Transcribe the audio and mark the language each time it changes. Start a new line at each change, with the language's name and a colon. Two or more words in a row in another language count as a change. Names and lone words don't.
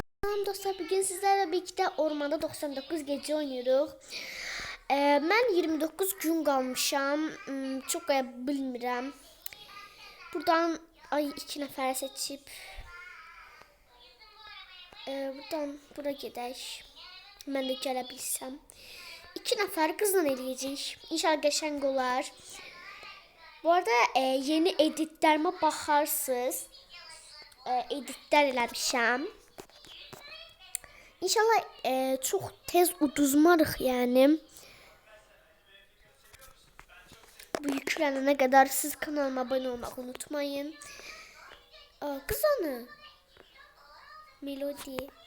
Turkish: Salam dostlar, bugün sizlerle birlikte ormanda 99 gece oynuyoruz.
Azerbaijani: Ben 29 gün kalmışam. Çok bilmirəm. Buradan iki nəfər seçip buradan bura gedək. Mən də gələ bilsəm. 2 nəfər qızla eləyəcək. İnşallah qəşəng olar.
Turkish: Bu arada yeni editlərime baxarsınız.
Azerbaijani: Editlər eləmişəm. İnşallah çok tez uduzmarıq yani.
Turkish: Bu yüklənənə kadar siz kanalıma abone olmayı unutmayın. Kız onu. Melodi.